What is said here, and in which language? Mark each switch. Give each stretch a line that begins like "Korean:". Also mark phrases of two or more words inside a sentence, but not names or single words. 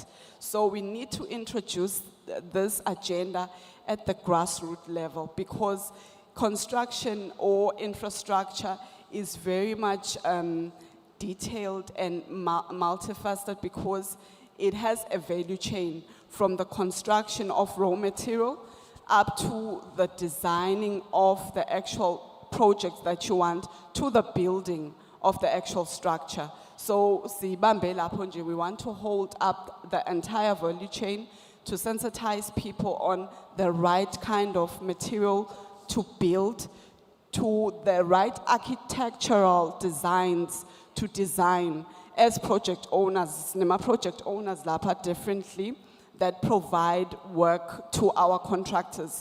English: So we need to introduce this agenda at the grassroots level, because construction or infrastructure is very much detailed and multifaceted, because it has a value chain from the construction of raw material up to the designing of the actual project that you want, to the building of the actual structure.
Swati: So sibambe lapho nje,
English: we want to hold up the entire value chain to sensitize people on the right kind of material to build, to the right architectural designs to design. As project owners,
Swati: nema project owners lapha
English: differently, that provide work to our contractors.